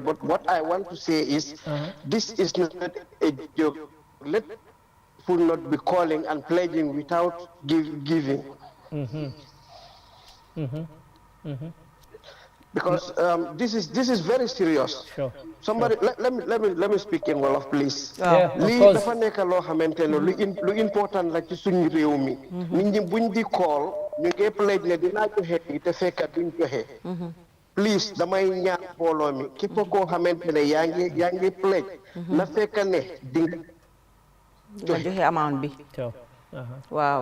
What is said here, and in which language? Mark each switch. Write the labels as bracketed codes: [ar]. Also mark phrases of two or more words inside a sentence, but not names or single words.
[en] But what I want to say is, this is not a joke. Let people not be calling and pledging without giving. Because this is very serious. Sure. Somebody let me speak in Wolof, please. Yeah, of [wo] lii [en] course. [wo] dafa nekk loo xamante ne lu important la ci suñu réew mi. nit ñi buñ di call ñu ngi pledge ne dinaa joxe yi te fekk duñ joxe. please damay ñaan mbooloo mi képp koo xamante ne yaa ngi pledge. na fekk ne di nga joxe amount bi. waaw.